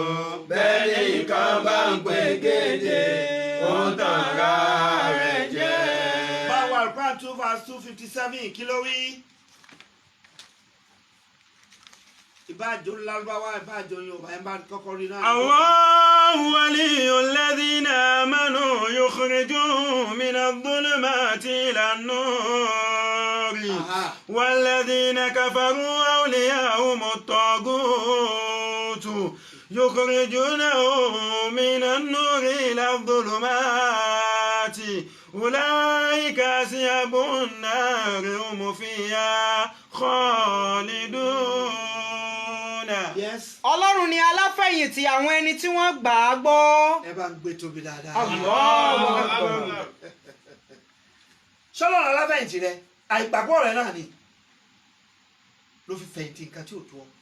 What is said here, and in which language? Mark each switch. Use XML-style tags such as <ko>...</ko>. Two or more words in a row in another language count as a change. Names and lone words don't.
<yo>bẹ́ẹ̀ nìkan bá ń pè gèdè ó ń tàn ra rẹ̀ jẹ́. báwo Al-Quran 2:257 kí ló wí. ìbáàjò lárúbáwá ìbáàjò yorùbá ẹ bá kọ́kọ́ rí náà.</yo> <ar>الله ولي الذين آمنوا يخرجهم من الظلمات إلى النور والذين كفروا أولياؤهم الطاغوت يخرجونهم من النور إلى الظلمات أولئك أصحاب النار هم فيها خالدون.</ar> <yo>Yes. Ọlọ́run ni aláfẹ̀yìntì àwọn ẹni tí wọ́n gbà á gbọ́. ẹ bá ń gbé tóbi dáadáa. sọ́lọ́ aláfẹ̀yìntì rẹ àìgbàgbọ́ rẹ náà ni ló fi fẹ̀yìntì nǹkan tí ò tó ọ.</yo>